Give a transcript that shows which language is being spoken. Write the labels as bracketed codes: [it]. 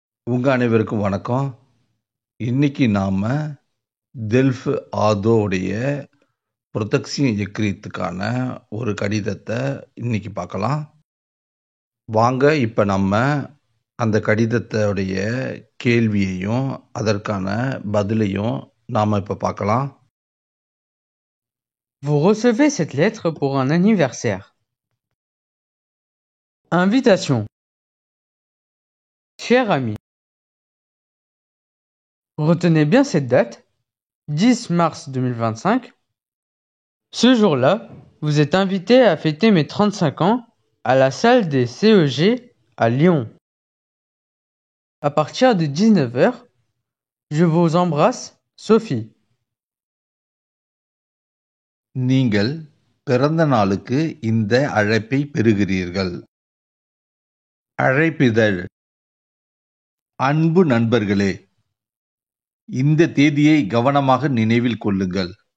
[ta] உங்க அனைவருக்கும் வணக்கம். இன்னைக்கு நாம டெல்ஃப் ஆதோடைய புரொடெக்ஷன் எக்ரீத்துக்கான ஒரு கடிதத்தை இன்னைக்கு பார்க்கலாம். வாங்க இப்ப நம்ம அந்த கடிதத்தோடைய கேள்வியையும் அதற்கான பதிலையும் நாம இப்ப பார்க்கலாம். [fr] Vous recevez cette lettre pour un anniversaire. Invitation. Cher ami, retenez bien cette date, 10 mars 2025. Ce jour-là, vous êtes invité à fêter mes 35 ans à la salle des CEG à Lyon. À partir de 19h, je vous embrasse, Sophie. [ta] நீங்கள் பிறந்த நாளுக்கு இந்த அழைப்பை பெறுகிறீர்கள். அழைப்பிதழ். அன்பு நண்பர்களே, இந்த தேதியை கவனமாக நினைவில் கொள்ளுங்கள்.